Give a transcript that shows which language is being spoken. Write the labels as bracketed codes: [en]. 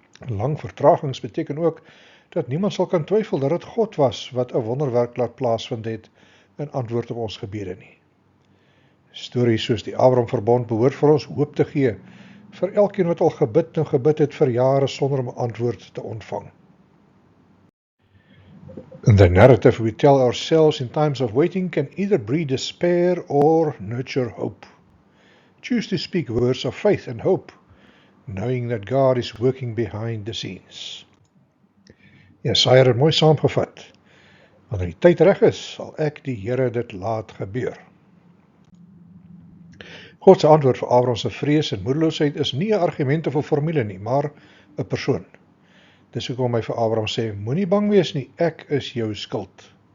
[af] Lang vertragings beteken ook dat niemand sal kan twyfel dat dit God was wat 'n wonderwerk laat plaasvind het in antwoord op ons gebede nie. Stories soos die Abraham verbond behoort vir ons hoop te gee vir elkeen wat al gebid het vir jare sonder om 'n antwoord te ontvang. [en] The narrative we tell ourselves in times of waiting can either breed despair or nurture hope. Choose to speak words of faith and hope, knowing that God is working behind the scenes. [af] Jesaja het mooi saamgevat. Wanneer die tyd reg is, sal ek die Here dit laat gebeur. God se antwoord vir Abraham se vrees en moedeloosheid is nie 'n argument of 'n formule nie, maar 'n persoon. Dis hoekom hy vir Abraham sê, moenie bang wees nie, ek is jou skild.